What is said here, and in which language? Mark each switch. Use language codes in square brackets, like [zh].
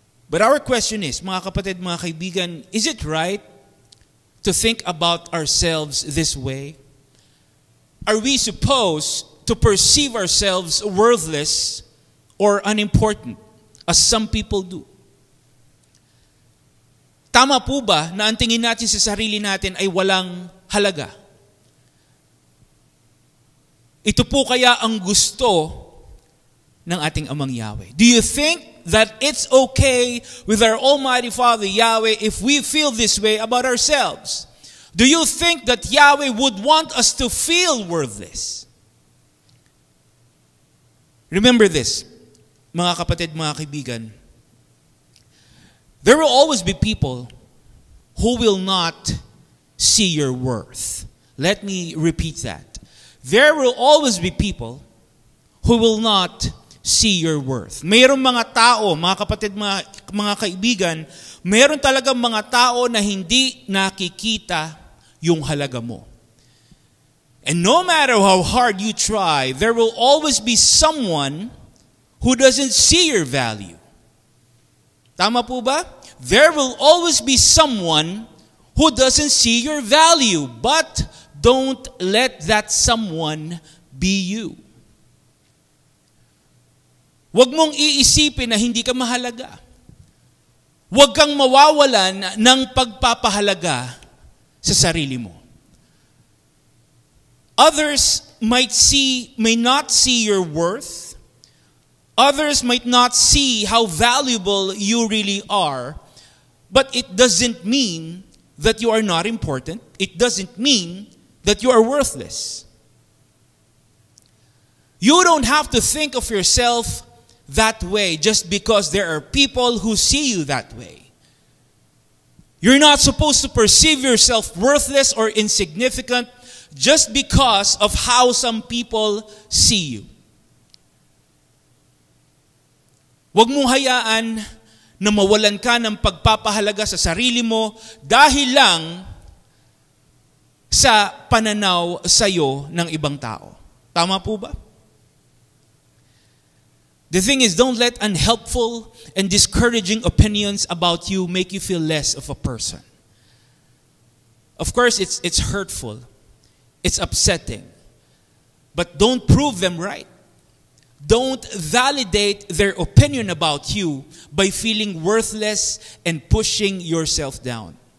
[en] But our question is, [tl] mga kapatid, mga kaibigan, [en] is it right to think about ourselves this way? Are we supposed to perceive ourselves worthless or unimportant, as some people do? [tl] Tama po ba na ang tingin natin sa sarili natin ay walang halaga? Ito po kaya ang gusto ng ating Amang Yahweh. [en] Do you think that it's okay with our Almighty Father Yahweh if we feel this way about ourselves? Do you think that Yahweh would want us to feel worthless? Remember this, [tl] mga kapatid, mga kaibigan. [en] There will always be people who will not see your worth. Let me repeat that. There will always be people who will not see your worth. [tl] Mayroong mga tao, mga kapatid, mga kaibigan, mayroon talagang mga tao na hindi nakikita yung halaga mo. [en] And no matter how hard you try, there will always be someone who doesn't see your value. [tl] Tama po ba? [en] There will always be someone who doesn't see your value, but don't let that someone be you. [tl] Huwag mong iisipin na hindi ka mahalaga. Huwag kang mawawalan ng pagpapahalaga sa sarili mo. [en] Others may not see your worth. Others might not see how valuable you really are. But it doesn't mean that you are not important. It doesn't mean that you are worthless. You don't have to think of yourself that way just because there are people who see you that way. You're not supposed to perceive yourself worthless or insignificant just because of how some people see you. [tl] Huwag mong hayaan na mawalan ka ng pagpapahalaga sa sarili mo dahil lang sa pananaw sa'yo ng ibang tao. Tama po ba? [en] The thing is, don't let unhelpful and discouraging opinions about you make you feel less of a person. Of course, it's hurtful. It's upsetting. But don't prove them right. Don't validate their opinion about you by feeling worthless and pushing yourself down.